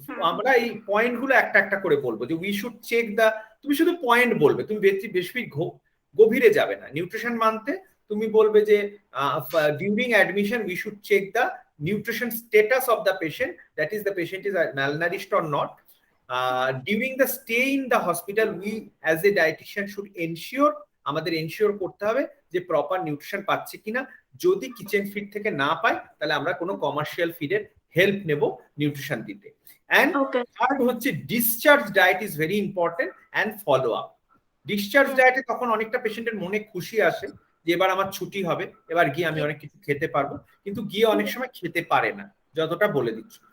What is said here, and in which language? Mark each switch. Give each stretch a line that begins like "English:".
Bangla: আমরা এই পয়েন্টগুলো একটা একটা করে বলবো যে
English: we should check the,
Bangla: তুমি শুধু পয়েন্ট বলবে, তুমি বেশি গভীরে যাবে না। নিউট্রিশন মানতে তুমি বলবে যে
English: During admission we should check the nutrition status of the patient, that is the patient is malnourished or not. During the stay in the hospital we as a dietitian should ensure,
Bangla: আমাদের ensure করতে হবে যে proper nutrition পাচ্ছে কিনা। যদি kitchen feed থেকে না পাই তাহলে আমরা কোনো কমার্শিয়াল ফিডের হেল্প নেব নিউট্রিশন দিতে।
English: And third হচ্ছে discharge diet is very important and follow up.
Bangla: Discharge ডায়েটে তখন অনেকটা পেশেন্টের মনে খুশি আসে যে এবার আমার ছুটি হবে, এবার গিয়ে আমি অনেক কিছু খেতে পারবো, কিন্তু গিয়ে অনেক সময় খেতে পারে না যতটা বলে দিচ্ছ।